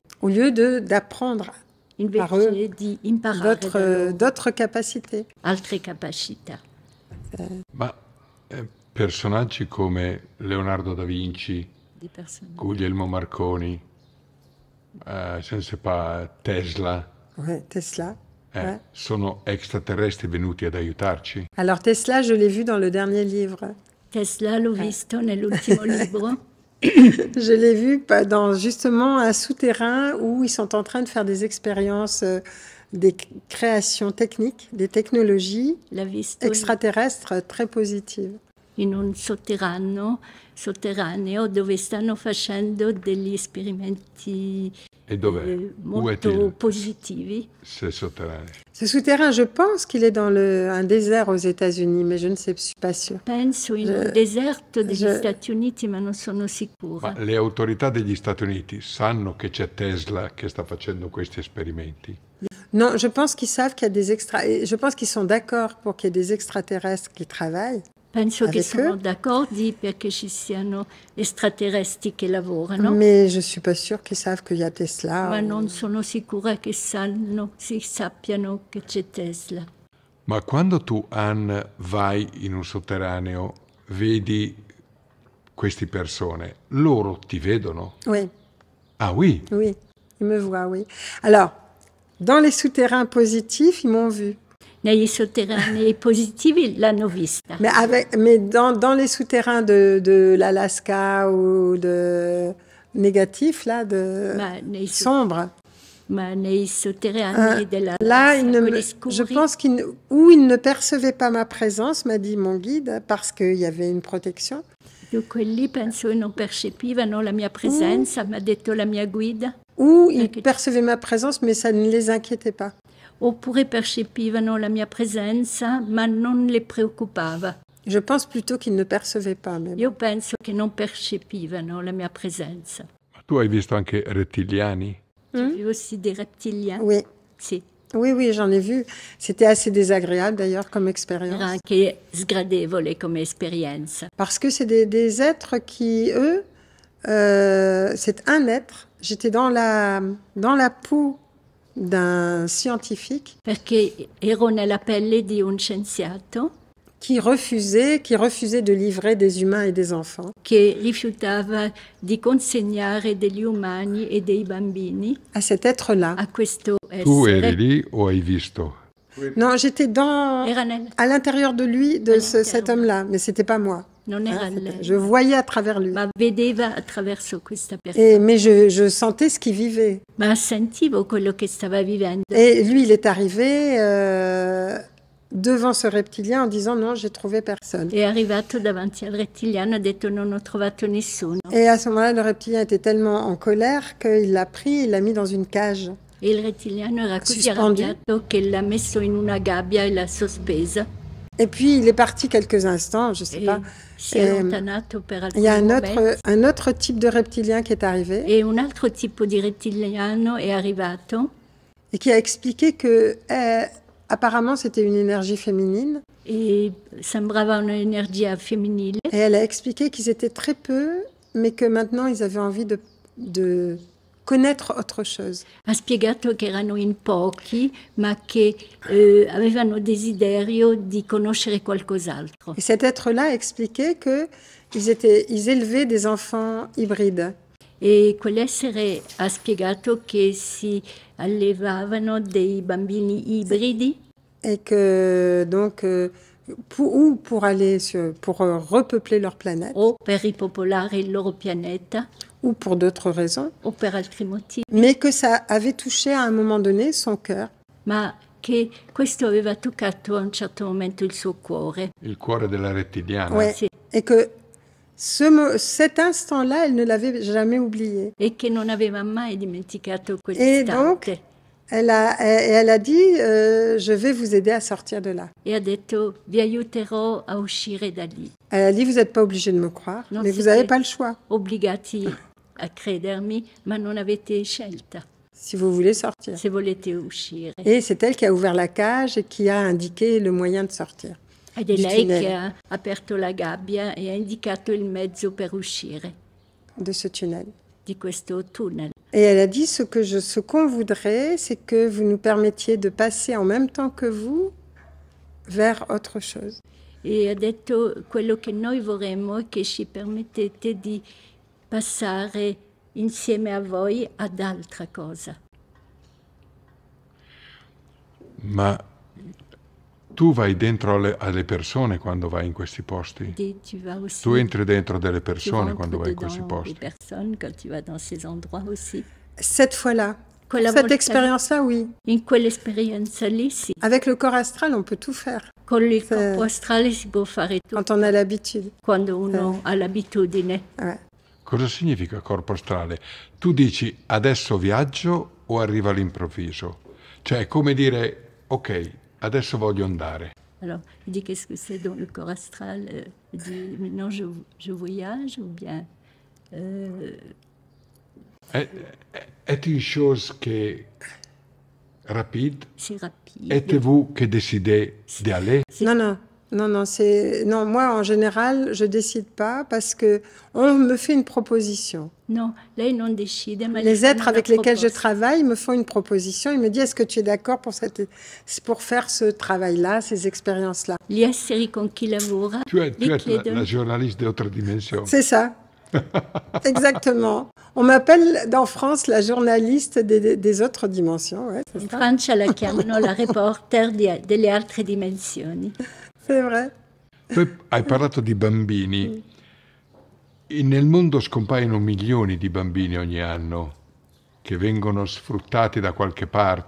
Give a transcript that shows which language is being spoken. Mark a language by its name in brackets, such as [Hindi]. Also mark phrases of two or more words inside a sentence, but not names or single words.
[French] Au lieu d'apprendre par eux d'autres capacités. [Italian] Altre capacità. personaggi come Leonardo da Vinci, Guglielmo Marconi, [French] je ne sais pas, Tesla. Ouais, Tesla. Ouais. [Italian] Sono extraterrestri venuti ad aiutarci. [French] Alors Tesla, je l'ai vu dans le dernier livre. [Italian] Tesla l'ho visto nell'ultimo libro. [French] Je l'ai vu dans justement un souterrain où ils sont en train de faire des expériences, des créations techniques, des technologies extraterrestres très positives. [Italian] In un sotterraneo dove stanno facendo degli esperimenti molto positivi. [French] Ce sotterraneo. Ce souterrain, je pense qu'il est dans un désert aux États-Unis, mais je ne suis pas sûre. [Italian] Penso in un deserto degli Stati Uniti, ma non sono sicura. Ma le autorità degli Stati Uniti sanno che c'è Tesla che sta facendo questi esperimenti? [French] Non, je pense qu'ils savent qu'il y a je pense qu'ils sont d'accord pour qu'il y ait des extraterrestres qui travaillent. [Italian] Penso che sono d'accordo perché ci siano extraterrestri che lavorano. [French] Mais je suis pas sûre qu'ils savent qu'il y a Tesla. [Italian] Ma non sono sicura che sappiano che c'è Tesla. Ma quando tu, Anne, vai in un sotterraneo, vedi queste persone, loro ti vedono? [French] Oui. Ah oui? Oui, ils me voient, oui. Alors, dans les souterrains positifs, ils m'ont vu. [Italian] Negli sotterranei positivi l'hanno vista. [French] Mais dans les souterrains de l'Alaska ou de négatifs, là, sombres. [Italian] Ma nei sotterranei dell'Alaska, [French] là, je pense qu'ils ne percevaient pas ma présence, m'a dit mon guide, parce qu'il y avait une protection. [Italian] Dunque lì penso che non percepivano la mia presenza, m'ha detto la mia guida. [French] Ou ils percevaient ma présence, mais ça ne les inquiétait pas. [Italian] Oppure percepivano la mia presenza, ma non le preoccupava. [French] Je pense plutôt qu'ils ne percevaient pas. Mais [Italian] Io penso che non percepivano la mia presenza. Ma tu hai visto anche rettiliani? [French] J'ai vu aussi des reptiliens. Oui. [Italian] Sì. [French] Oui, j'en ai vu. C'était assez désagréable d'ailleurs comme expérience. [Italian] Era anche sgradevole come esperienza. [French] Parce que c'est des êtres qui, eux, c'est un être. J'étais dans la peau d'un scientifique. [Italian] Perché ero nella pelle di un scienziato. [French] Qui refusait de livrer des humains et des enfants. [Italian] Che rifiutava di consegnare degli umani e dei bambini. [French] À cet être-là. [Italian] A questo essere. Tu eri lì o hai visto? [French] Non, j'étais à l'intérieur de lui, de cet homme-là, mais c'était pas moi. [Italian] Non era lei. [French] Je voyais à travers lui. [Italian] Ma vedeva attraverso questa persona. [French] Mais je sentais ce qu'il vivait. [Italian] Ma sentivo quello che stava vivendo. [French] Et lui, il est arrivé devant ce reptilien en disant non, j'ai trouvé personne. [Italian] È arrivato davanti al rettiliano e ha detto non ho trovato nessuno. [French] Et à ce moment-là, le reptilien était tellement en colère qu'il l'a pris, il l'a mis dans une cage. [Italian] E il rettiliano era così arrabbiato che l'ha messo in una gabbia e l'ha sospesa. [French] Et puis il est parti quelques instants, je sais pas. Il y a un autre type de reptilien qui est arrivé. [Italian] Et un altro tipo di rettiliano è arrivato. [French] Et qui a expliqué que apparemment c'était une énergie féminine. [Italian] Et sembrava un'energia femminile. [French] Et elle a expliqué qu'ils étaient très peu, mais que maintenant ils avaient envie de connaître autre chose. [Italian] Ha spiegato che erano in pochi, ma che avevano desiderio di conoscere qualcos'altro. [French] Et cet être-là a expliqué qu'ils élevaient des enfants hybrides. [Italian] E quell'essere ha spiegato che si allevavano dei bambini ibridi. [French] Et que donc pour repeupler leur planète. [Italian] O per ripopolare il loro pianeta. [French] Ou pour d'autres raisons. [Italian] O per altri motivi. [French] Mais que ça avait touché à un moment donné son cœur. [Italian] Ma che questo aveva toccato a un certo momento il suo cuore. Il cuore della rettiliana. [French] Ouais. Sì. Et que cet instant-là, elle ne l'avait jamais oublié. [Italian] E che non aveva mai dimenticato quell'istante. [French] Et donc, elle a dit, je vais vous aider à sortir de là. [Italian] E ha detto, vi aiuterò a uscire da lì. [French] Elle a dit, vous n'êtes pas obligé de me croire, mais vous n'avez pas le choix. [Italian] Obbligati a credermi, ma non avete scelta. [French] Si vous voulez sortir. [Italian] Se volete uscire. [French] Et c'est elle qui a ouvert la cage et qui a indiqué le moyen de sortir. [Italian] Ed è lei che ha aperto la gabbia e ha indicato il mezzo per uscire. [French] De ce tunnel. [Italian] Di questo tunnel. [French] Et elle a dit, ce qu'on voudrait, c'est que vous nous permettiez de passer en même temps que vous vers autre chose. [Italian] e ha detto quello che noi vorremmo è che ci permettete di passare insieme a voi ad altra cosa. Ma tu vai dentro alle persone quando vai in questi posti? Tu entri dentro delle persone quando vai in questi posti? [French] Cette fois-là, cette expérience-là, oui. [Italian] In quell'esperienza lì, sì. [French] Avec le corps astral, on peut tout faire. [Italian] Con il corpo astrale si può fare tutto. [French] Quand on a l'habitude. [Italian] Quando uno ha l'abitudine. Cosa significa corpo astrale? Tu dici adesso viaggio o arriva all'improvviso? Cioè è come dire ok, adesso voglio andare. [French] Alors, il dit qu'est-ce que c'est dans le corps astral? Il dit maintenant je voyage ou bien... Est une chose qui est rapide? C'est rapide. Êtes-vous que décidez d'aller? Non, moi en général, je décide pas parce que on me fait une proposition. [Italian] Non, lei non decide, ma [French] les êtres avec lesquels je travaille me font une proposition. Ils me disent est-ce que tu es d'accord pour faire ce travail-là, ces expériences-là? [Italian] Gli esseri con chi lavora. [French] Tu es la journaliste d'autres dimensions. C'est ça. Exactement. On m'appelle dans France la journaliste des autres dimensions. Ouais, [Italian] in Francia la chiamano la reporter delle altre dimensioni. [French] C'est vrai. [Italian] Tu hai parlato di bambini. Nel mondo scompaiono milioni di bambini ogni anno che vengono sfruttati da qualche parte.